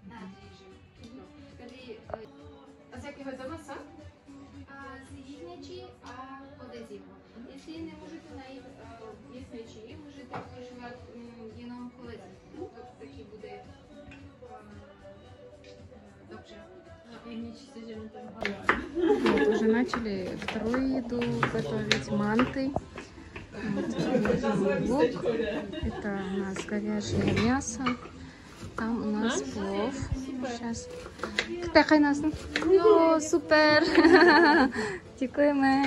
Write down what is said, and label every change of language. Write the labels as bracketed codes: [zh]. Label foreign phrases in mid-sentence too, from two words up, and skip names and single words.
[cs] A z jakého to masa? Z jehněčí a odezívu. Jestli nemůžete najít jehněčí, můžete používat jenom hovězí. To taky bude dobře. [ru] Вот, уже начали вторую еду готовить, манты. Вот, лук. Это у нас говяжье мясо. Там у нас плов. Сейчас. [uk] О, супер! Дякуємо.